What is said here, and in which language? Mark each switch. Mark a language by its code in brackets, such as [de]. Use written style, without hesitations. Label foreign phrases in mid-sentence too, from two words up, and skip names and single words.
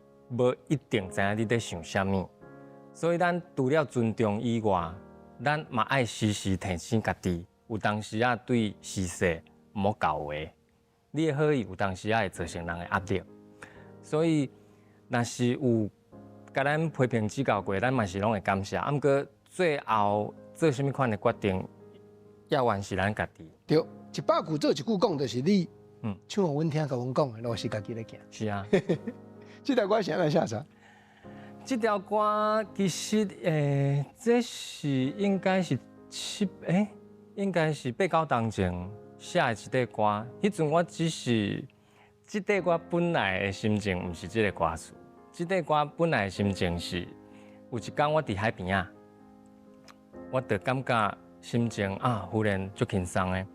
[nan] 无一定知影你在想啥物，所以咱除了尊重以外，咱嘛爱时时提醒家己，有当时啊对时势毋好教话，你的好意有当时啊会造成人的压力，所以若是有甲咱批评指教过，咱嘛是拢会感谢。毋过最后做啥物款的决定，要完是咱家己。对，一百句做一句讲，就是你，唱互阮听，甲阮讲的，拢是家己咧行。是啊。这条歌是安怎写啥？这条歌其实这是应该是应该是8、9当前写的一首歌。迄阵我只是这首歌本来的心情，毋是这个歌词。这首歌本来的心情是，有一天我伫海边啊，我就感觉心情啊，忽然足轻松的。